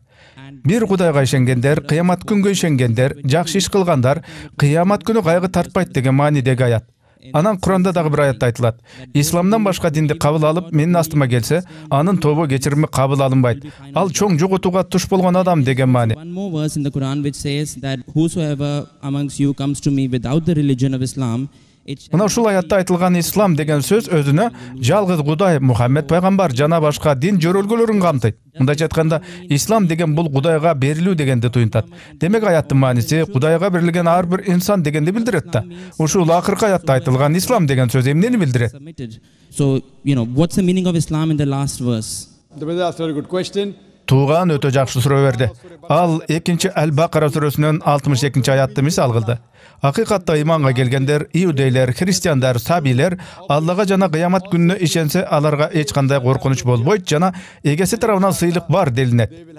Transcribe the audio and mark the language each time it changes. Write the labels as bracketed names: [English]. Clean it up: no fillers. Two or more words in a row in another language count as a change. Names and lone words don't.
[Kyrgyz] Бир Кудайга ишенгендер, кыямат күнгө ишенгендер, жакшы иш кылгандар, кыямат күнү кайгы тартпайт деген маанидеги аят. Анан Куранда дагы бир аятта айтылат. Исламдан башка динди кабыл алып, менин астыма келсе, анын тобо кечирими кабыл алынбайт. Ал чоң жоготууга туш болгон адам деген маани. [English] One more verse in the Quran which says that whosoever amongst you comes to me without the religion of Islam, [Kyrgyz] Мына ушул аятта айтылган ислам деген сөз өзүнө жалгыз Кудай, Мухаммед пайгамбар жана башка дин жөрөлгөлөрүн камтыйт. Мындайча айтканда, ислам деген бул Кудайга берилүү дегенди туюнтат. Демек аяттын мааниси Кудайга берилген ар бир инсан дегенди билдирет да. Ушул акыркы аятта айтылган ислам деген сөз эмнени билдирет? [English] So, what's the meaning of Islam in the last verse? The brother asked a very good question. [Kyrgyz] Тууган өтө жакшы суроо берди. Ал 2 Аль-Бакара сүрөсүнүн 62-аятты мисал кылды. Акыйкатта иманга келгендер, иудейлер, христиандар, сабийлер Аллага жана кыямат күнүнө ишенсе, аларга эч кандай коркунуч болбойт жана эгеси тарабынан сыйлык бар делинет.